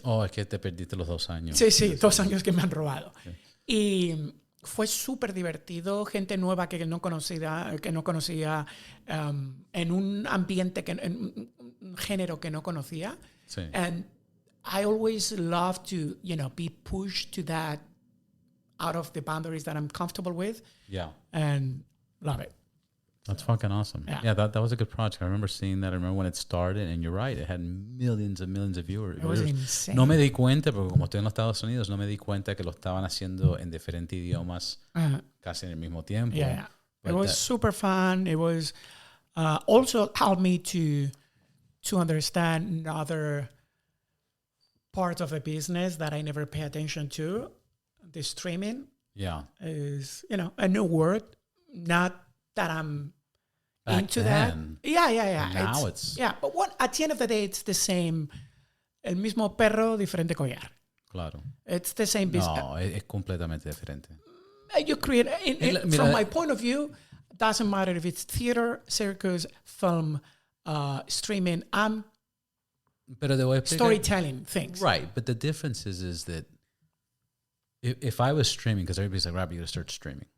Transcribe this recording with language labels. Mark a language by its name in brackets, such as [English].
[Spanish] Oh, es que te perdiste los 2 años. Sí, 2 años que me han robado. Sí. Y fue súper divertido, gente nueva que no conocía en un ambiente, en un género que no conocía. Sí. [English] And I always love to, be pushed to that, out of the boundaries that I'm comfortable with. Yeah. And love it. That's fucking awesome. Yeah. That was a good project. I remember seeing that. I remember when it started, and you're right, it had millions and millions of viewers. It was insane. [Spanish] No me di cuenta, porque como estoy en los Estados Unidos, no me di cuenta que lo estaban haciendo en diferentes idiomas casi en el mismo tiempo. [English] Yeah. But it was super fun. It was also helped me to understand other parts of the business that I never pay attention to. The streaming is, a new word. Not that I'm Back into then. that. Yeah. Now it's but at the end of the day, it's the same. [Spanish] El mismo perro, diferente collar. Claro. [English] It's the same business. [Spanish] No, es completamente diferente. [English] You create, from my point of view, doesn't matter if it's theater, circus, film, streaming. I'm storytelling things. Right, but the difference is that if I was streaming, because everybody's like, Robbie, you got to start streaming.